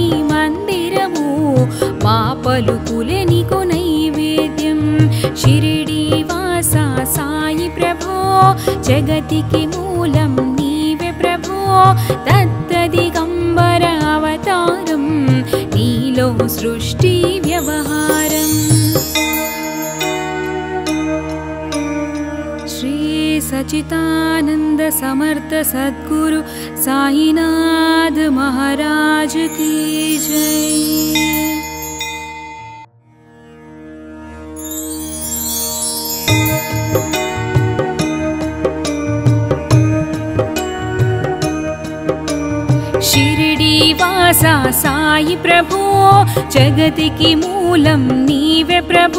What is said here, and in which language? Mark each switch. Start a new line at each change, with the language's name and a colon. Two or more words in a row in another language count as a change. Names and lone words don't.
Telugu: మందిరము మా పలుకులే నీకు నైవేద్యం షిరిడి వాస సాయి ప్రభో జగతికి మూలం నీవే ప్రభో దత్త దిగంబర అవతారం నీలో సృష్టి వ్యవహారం
Hindi: श्री सच्चिदानंद समर्थ सद्गुरु साईनाथ महाराज की जय।
Telugu: షిరిడి వాస సాయి ప్రభో జగతికి మూలం నీవే ప్రభో